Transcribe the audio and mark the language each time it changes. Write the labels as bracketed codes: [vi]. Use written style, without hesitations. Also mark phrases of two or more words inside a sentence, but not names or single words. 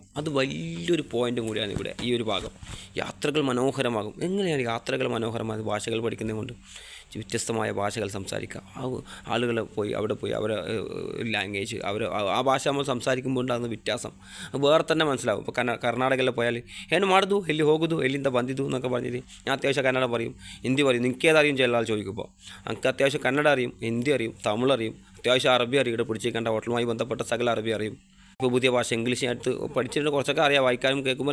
[ml] അത് വലിയൊരു പോയിൻറ്റും കൂടിയാണ് ഇവിടെ ഈ ഒരു ഭാഗം. യാത്രകൾ മനോഹരമാകും. എങ്ങനെയാണ് യാത്രകൾ മനോഹരമായത്? ഭാഷകൾ പഠിക്കുന്നത് കൊണ്ട്. വ്യത്യസ്തമായ ഭാഷകൾ സംസാരിക്കുക. ആളുകൾ അവിടെ പോയി അവരെ ലാംഗ്വേജ്, ആ ഭാഷ നമ്മൾ സംസാരിക്കുമ്പോൾ ഉണ്ടാകുന്ന വ്യത്യാസം വേറെ തന്നെ മനസ്സിലാവും. ഇപ്പോൾ കർണാടകയിൽ പോയാൽ [kn] ಏನು ಮಾಡಿದು ಎಲ್ಲಿ ಹೋಗೋದು ಎಲ್ಲಿಂದ ಬಂದಿದ್ದು [ml] എന്നൊക്കെ പറഞ്ഞിട്ട് ഞാൻ അത്യാവശ്യം കന്നഡ പറയും, ഹിന്ദി പറയും. നിനക്കേതറിയും ചില ആൾ ചോദിക്കുമ്പോൾ. എനിക്ക് അത്യാവശ്യം കന്നഡ അറിയും, ഹിന്ദി അറിയും, തമിഴ് അറിയും, അത്യാവശ്യം അറബി അറിയും. ഇവിടെ പിടിച്ചേക്കേണ്ട ഹോട്ടലുമായി ബന്ധപ്പെട്ട സകല അറബി അറിയും. ഇപ്പോൾ പുതിയ ഭാഷ ഇംഗ്ലീഷ് അടുത്ത് പഠിച്ചിട്ട് കുറച്ചൊക്കെ അറിയാം, വായിക്കാനും കേൾക്കുമ്പോൾ